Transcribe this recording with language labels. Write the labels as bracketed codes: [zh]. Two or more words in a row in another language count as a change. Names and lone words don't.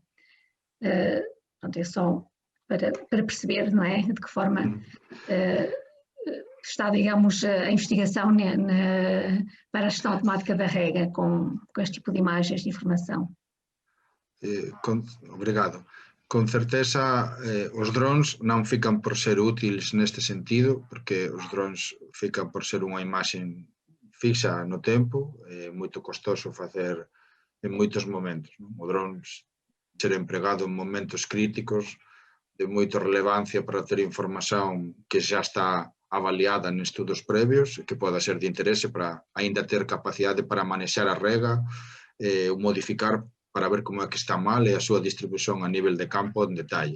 [pt] Portanto, é só para perceber, não é, de que forma está, digamos, a investigação para a gestão automática da rega com este tipo de imagens de informação. Obrigado. [gl] Con certeza os drones non fican por ser útiles neste sentido, porque os drones fican por ser unha imaxe fixa no tempo, é moito costoso facer en moitos momentos. O drone ser empregado en momentos críticos de moita relevancia para ter información que xa está avaliada en estudos previos, que poda ser de interese para aínda ter capacidade para manexar a rega, ou modificar para ver como é que está mal e a súa distribución a nivel de campo en detalle.